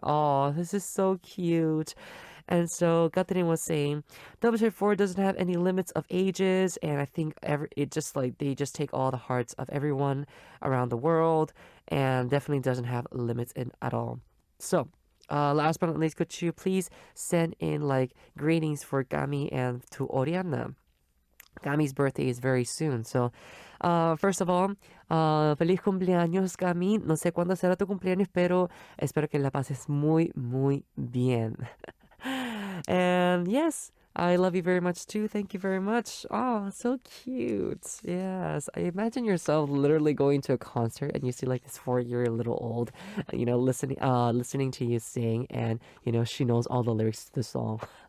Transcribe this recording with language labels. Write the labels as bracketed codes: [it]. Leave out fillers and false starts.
[en] Oh, this is so cute. And so Katherine was saying Double 24 doesn't have any limits of ages, and I think it just like they just take all the hearts of everyone around the world, and definitely doesn't have limits at all. So last but not least, could you please send in like greetings for Gami and to Oriana? Gami's birthday is very soon. So, first of all, [es] feliz cumpleaños, [en] Gami. [es] No sé cuándo será tu cumpleaños, pero espero que la pases muy, muy bien. [en] And yes, I love you very much too. Thank you very much. Oh, so cute. Yes. I imagine yourself literally going to a concert and you see like this 4-year little old, listening to you sing, and she knows all the lyrics to the song.